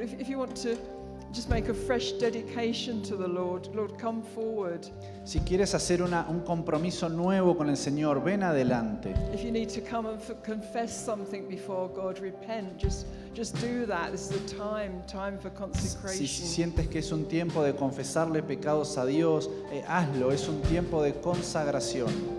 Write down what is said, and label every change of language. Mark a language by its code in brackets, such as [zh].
[en] If you want to just make a fresh dedication to the Lord, Lord, come forward. [es] Si quieres hacer un compromiso nuevo con el Señor, ven adelante. [en] If you need to come and confess something before God, repent. Just do that. This is a time for [es] Si [en] consecration. [es] sientes que es un tiempo de confesarle pecados a Dios, hazlo. Es un tiempo de consagración.